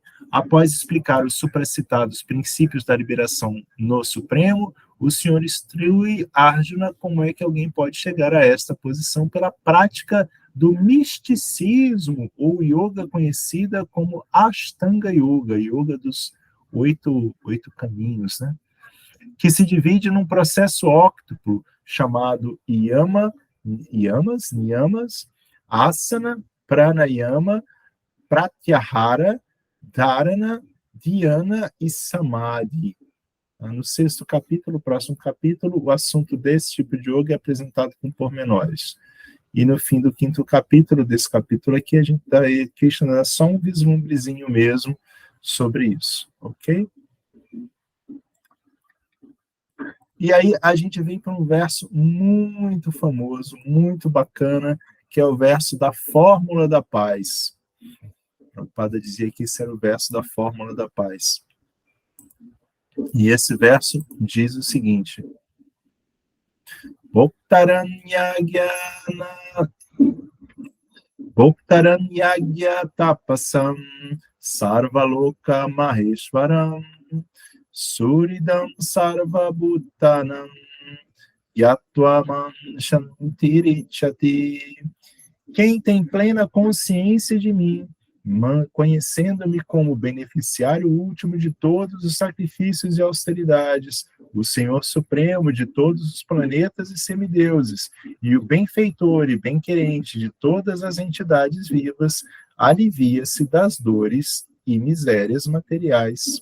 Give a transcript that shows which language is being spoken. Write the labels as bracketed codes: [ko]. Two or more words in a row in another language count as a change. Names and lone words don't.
[pt] Após explicar os supracitados princípios da liberação no Supremo, o Senhor instrui Arjuna como é que alguém pode chegar a esta posição pela prática do misticismo, ou yoga conhecida como Ashtanga Yoga, yoga dos oito caminhos, né? Que se divide num processo óctuplo chamado [sa] niyamas, asana, pranayama, pratyahara, dharana, dhyana [pt] e samadhi. No 6º capítulo, próximo capítulo, o assunto desse tipo de yoga é apresentado com pormenores. E no fim do 5º capítulo, desse capítulo aqui, a gente dá só um vislumbrezinho mesmo sobre isso, ok? E aí a gente vem para um verso muito famoso, muito bacana, que é o verso da Fórmula da Paz. A Prabhupada dizia que esse era o verso da Fórmula da Paz. E esse verso diz o seguinte: [sa] Bhoktaranyagya tapasam sarvaloka maheshwaram suridam sarvabhutanam yatvaman shantirichati. [pt] Quem tem plena consciência de mim, conhecendo-me como beneficiário último de todos os sacrifícios e austeridades, o Senhor Supremo de todos os planetas e semideuses, e o benfeitor e bem-querente de todas as entidades vivas, alivia-se das dores e misérias materiais.